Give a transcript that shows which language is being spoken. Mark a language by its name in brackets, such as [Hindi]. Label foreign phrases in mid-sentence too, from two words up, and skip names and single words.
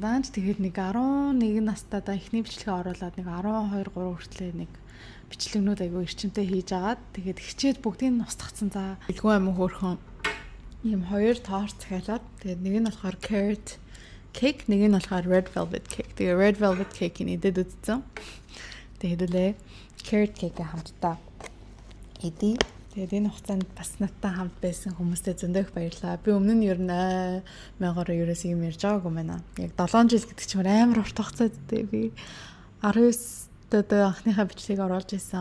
[Mongolian] Даанч тэгээд нэг 11 настайдаа эхний бичлэгээ оруулаад нэг 12 3 хүртлээ нэг бичлэгнүүд айгүй эрчимтэй хийж агаад тэгээд хичээд бүгдийг нь устгацсан. За илгүй амин хөөрхөн ийм хоёр торт захиалаад тэгээд нэг нь болохоор [English] carrot cake, [Mongolian] нэг нь болохоор [English] red velvet cake. [Mongolian] Тэгээд [English] red velvet cake- [Mongolian] ийг идэд үзсэн. Тэгээд үлээ [English] carrot cake [Mongolian] хамтдаа идэв. Тэгээд энэ хугацаанд бас надтай хамт байсан хүмүүстээ зөндөх баярлалаа. Би өмнө нь ер нь маягаар ерөөс юм ярьж байгаагүй байна. Яг 7 жил гэдэг чинь амар урт хугацаад дээ. Би 19-д анхныхаа бичлэгийг оруулж ирсэн.